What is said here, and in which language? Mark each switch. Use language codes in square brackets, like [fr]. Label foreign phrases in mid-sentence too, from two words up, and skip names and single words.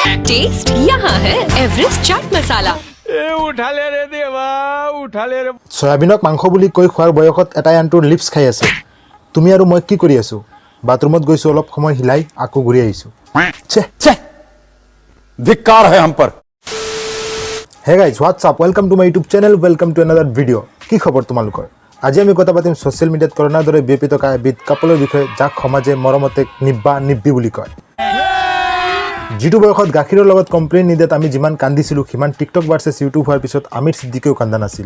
[hi] टेस्ट यहाँ है एवरेस्ट चाट मसाला। उठाले रे देवा उठाले रे [as] সয়াবিনক মাংস বুলি কৈ খোৱাৰ বয়সত এটাই আনটোৰ লিপছ খাই আছে। তুমি আৰু মই কি কৰি আছো? বাথৰুমত গৈছো, অলপ সময় হিলাই আকৌ ঘূৰি আহিছো। ধিক্কাৰ [hi] है हम पर। [en] Hey guys, what's up, welcome to my YouTube channel, welcome to another video'. [as] কি খবৰ তোমালোকৰ? আজি আমি কথা পাতিম ছ'চিয়েল মিডিয়াত কৰোণাৰ দৰে বিয়পি থকা এবিধ কাপোৰৰ বিষয়ে, যাক সমাজে মৰমতে নিব্বা নিব্বি বুলি কয়। যিটো বয়সত গাখীৰৰ লগত কমপ্লেইন নিদিয়াত আমি যিমান কান্দিছিলোঁ, সিমান [en] TikTok versus YouTube [as] হোৱাৰ পিছত আমিৰ সিদ্দিকেও কান্দা নাছিল।